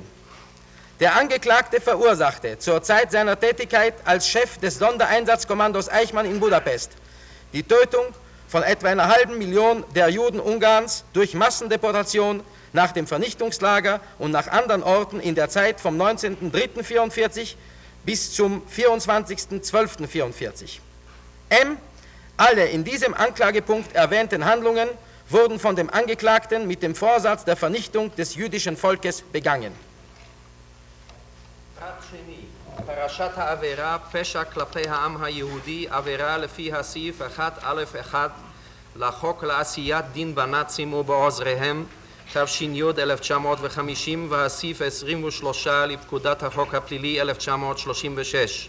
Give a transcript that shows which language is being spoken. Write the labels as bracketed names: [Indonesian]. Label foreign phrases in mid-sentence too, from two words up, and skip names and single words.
[German] Der Angeklagte verursachte zur Zeit seiner Tätigkeit als Chef des Sondereinsatzkommandos Eichmann in Budapest die Tötung von etwa 500.000 der Juden Ungarns durch Massendeportation nach dem Vernichtungslager und nach anderen Orten in der Zeit vom 19.03.44 bis zum 24.12.44. M. Alle in diesem Anklagepunkt erwähnten Handlungen wurden von dem Angeklagten mit dem Vorsatz der Vernichtung des jüdischen Volkes begangen. [Hebrew] פרשת העבירה, פשע כלפי העם היהודי, עבירה לפי הסעיף 1א1 לחוק לעשיית דין בנאצים ובעוזריהם, תש"י 1950, והסעיף 23 לפקודת החוק הפלילי 1936.